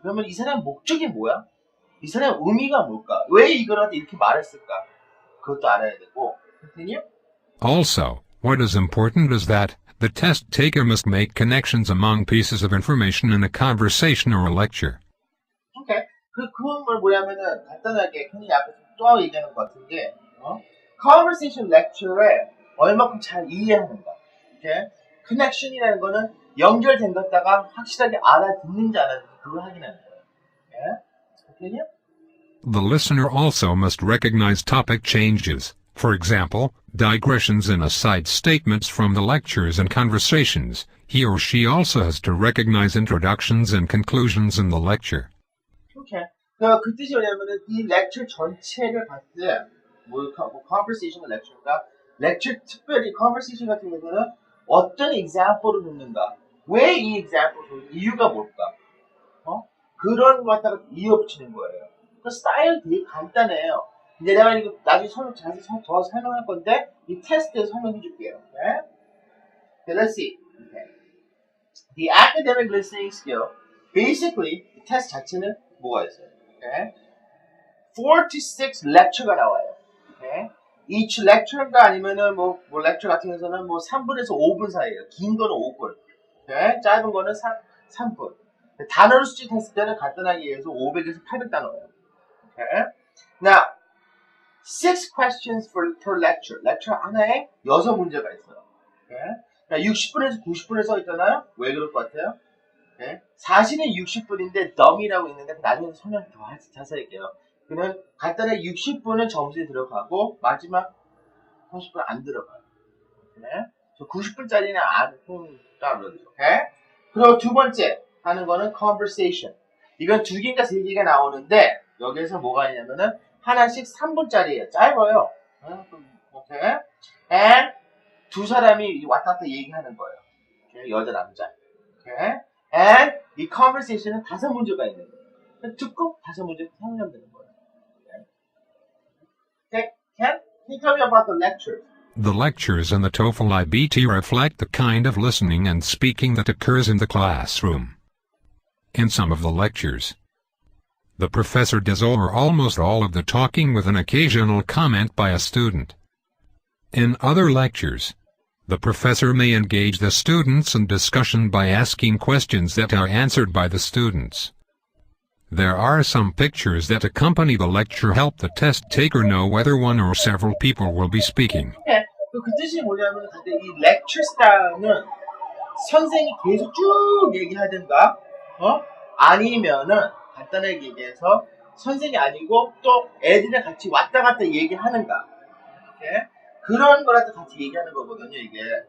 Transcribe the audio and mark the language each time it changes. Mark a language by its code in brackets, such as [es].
[ko] 그러면 이 사람 목적이 뭐야? 이 사람 의미가 뭘까? 왜 이걸 이렇게 말했을까? 그것도 알아야 되고. [en] Continue? Also, what is important is that the test taker must make connections among pieces of information in a conversation or a lecture. Okay. [ko] 그건 뭐냐면은 간단하게 흔히 앞에서 또 얘기하는 것 같은 게 conversation lecture에 얼마큼 잘 이해하는가. [en] Okay? [ko] connection이라는 거는 연결된 것다가 확실하게 알아듣는지 안 알아듣는지 그걸 확인하는 거예요. [en] Okay? Continue? The listener also must recognize topic changes. For example, digressions in aside statements from the lectures and conversations. He or she also has to recognize introductions and conclusions in the lecture. Okay. [ko] 그 뜻이 뭐냐면은 이 lecture 전체를 봤을 때 conversation lecture인가 lecture 특별히 conversation 같은 경우는 어떤 example을 놓는가 왜 이 example을 놓는 이유가 뭘까 그런 거 갖다가 이어 붙이는 거예요. 그 스타일 되게 간단해요. 이제 내가 이거 나중에 자세히 더 설명할 건데 이 테스트에서 설명해 줄게요. [en] Okay? Okay, let's see. Okay. The academic listening skill, basically [ko] 이 테스트 자체는 뭐가 있어요? [en] Okay? [ko] 4 to 6 lecture가 나와요. [en] Okay? [ko] Each lecture가 아니면은 뭐 lecture 같은 경우에는 뭐 3분에서 5분 사이에요. 긴 거는 5분. [en] Okay? [ko] 짧은 거는 3분. 단어를 수집했을 때는 간단하게 얘기해서 500에서 800단어예요. [en] Okay? Now, 6 questions per lecture. [ko] lecture 하나에 6문제가 있어요. [en] Okay? [ko] 60분에서 90분에 써 있잖아요. 왜 그럴 것 같아요? [en] Okay? [ko] 사실은 60분인데 dumb이라고 있는데 나중에 설명 더 자세히 할게요. 그는 간단하게 60분은 점수에 들어가고 마지막 30분 안 들어가요. [en] Okay? [ko] 90분짜리는 안 따르죠. Okay? 그리고 두 번째 하는 거는 conversation. 이건 2개인가 3개가 나오는데 여기에서 뭐가 있냐면은 하나씩 3분짜리예요. 짧아요. 오케이. And 두 사람이 왔다 갔다 얘기하는 거예요. 오케이? 여자 남자. 오케이. And 이 conversation은 5문제가 있는 거예요. 듣고 5문제 설명하면 되는 거예요. [en] Okay. Can you tell me about the lectures? The lectures in the TOEFL IBT reflect the kind of listening and speaking that occurs in the classroom. In some of the lectures, the professor does all or almost all of the talking with an occasional comment by a student. In other lectures, the professor may engage the students in discussion by asking questions that are answered by the students. There are some pictures that accompany the lecture help the test taker know whether one or several people will be speaking. [ko] 네, 그 뜻이 뭐냐면 이 lecture style은 선생이 계속 쭉 얘기하든가 아니면은 간단하게 얘기해서 선생이 아니고 또 애들이랑 같이 왔다 갔다 얘기하는가 이렇게 그런 거라도 같이 얘기하는 거거든요 이게.